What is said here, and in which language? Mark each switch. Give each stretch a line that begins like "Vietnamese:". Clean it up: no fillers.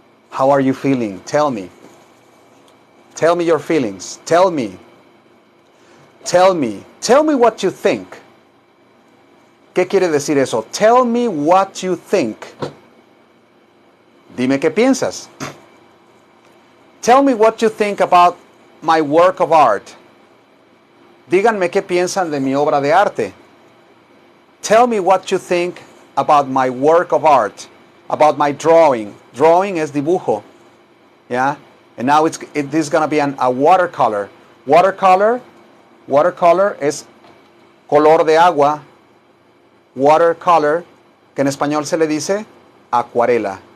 English: How are you feeling? Tell me. Tell me your feelings. Tell me. Tell me. Tell me what you think.
Spanish: ¿Qué quiere decir eso?
English: Tell me what you think.
Spanish: Dime qué piensas.
English: Tell me what you think about my work of art.
Spanish: Díganme qué piensan de mi obra de arte.
English: Tell me what you think about my work of art, about my drawing.
Spanish: Drawing es dibujo.
English: Yeah? And now this is going to be a watercolor.
Spanish: Watercolor es color de agua. Watercolor, que en español se le dice acuarela.